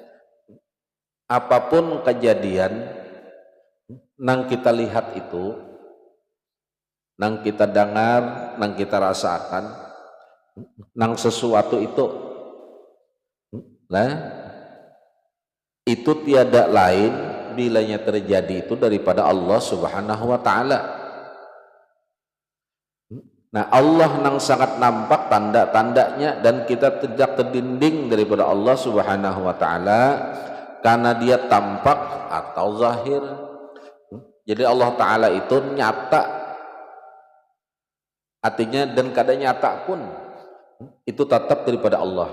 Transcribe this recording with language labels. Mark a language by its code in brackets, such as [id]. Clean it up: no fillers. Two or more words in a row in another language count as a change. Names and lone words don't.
[bjn] Apapun kejadian nang kita lihat itu, nang kita dengar, nang kita rasakan, nang sesuatu itu, itu tiada lain bilanya terjadi itu daripada Allah [ar] سبحانه وتعالى. [id] Nah, Allah nang sangat nampak tanda-tandanya, dan kita tidak terdinding daripada Allah [ar] سبحانه وتعالى [id] karena dia tampak atau zahir. Jadi Allah taala itu nyata, artinya dan kada nyata pun itu tetap daripada Allah.